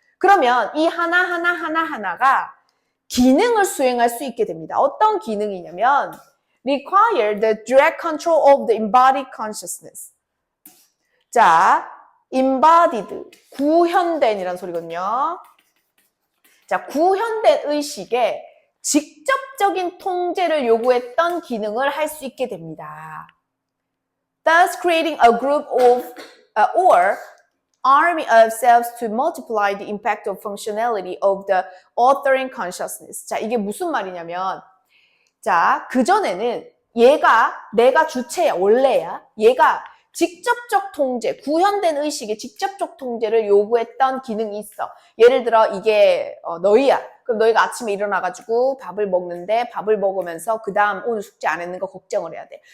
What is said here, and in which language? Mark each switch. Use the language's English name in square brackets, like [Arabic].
[Korean] 그러면 이 하나가 기능을 수행할 수 있게 됩니다. 어떤 기능이냐면 [English] require the direct control of the embodied consciousness. [Korean] 자, embodied, 구현된이라는 소리거든요. 자, 구현된 의식에 직접적인 통제를 요구했던 기능을 할 수 있게 됩니다. [English] Thus creating a group of or army of selves to multiply the impact of functionality of the authoring consciousness. [Korean] 자, 이게 무슨 말이냐면 자, 그전에는 내가 주체야, 원래야. 얘가 직접적 통제, 구현된 의식의 직접적 통제를 요구했던 기능이 있어. 예를 들어 이게 너희야. 그럼 너희가 아침에 일어나가지고 밥을 먹는데 밥을 먹으면서 그 다음 오늘 숙제 안 했는 거 걱정을 해야 돼.